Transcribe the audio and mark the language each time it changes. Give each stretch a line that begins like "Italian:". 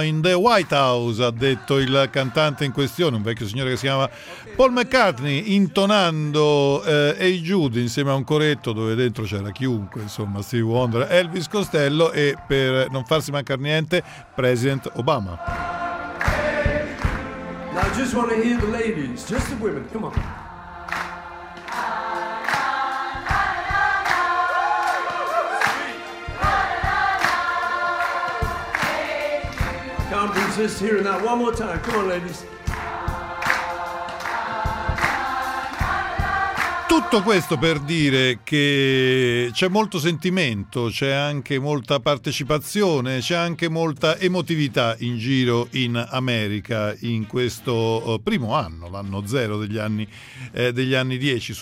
English: In the White House,
Italian: ha detto il cantante in questione, un vecchio signore che si chiama Paul McCartney, intonando Hey Jude insieme a un coretto dove dentro c'era chiunque, insomma, Stevie Wonder, Elvis Costello e, per non farsi mancare niente, President Obama.
English: Hey, I just wanna hear the ladies, just the women, come on. Can't resist hearing that one more time. Come on, ladies.
Italian: Tutto questo per dire che c'è molto sentimento, c'è anche molta partecipazione, c'è anche molta emotività in giro in America in questo primo anno, l'anno zero degli anni dieci.